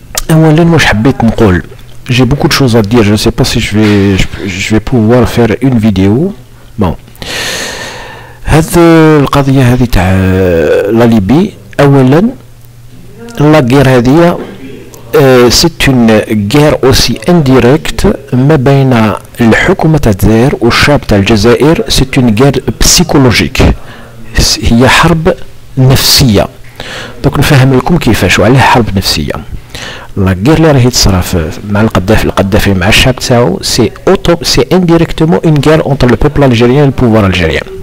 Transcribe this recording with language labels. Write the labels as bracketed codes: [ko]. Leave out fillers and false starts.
[ar] أولا واش حبيت نقول, [fr] j'ai beaucoup de choses à dire, je ne sais pas si je vais pouvoir faire une vidéo. [ar] هذه القضية هذه تاع لا ليبي, أولا لا guerre هذه [fr] c'est une guerre aussi indirecte [ar] ما بين الحكومة تاع الجزائر والشعب تاع الجزائر. [fr] c'est une guerre psychologique, [ar] هي حرب نفسية. دوك نفهم لكم كيفاش وعلاه حرب نفسية. لا guerre اللي راهي تصرا مع القذافي مع الشعب تاعو [fr] c'est indirectement une guerre entre le peuple algérien et le pouvoir algérien.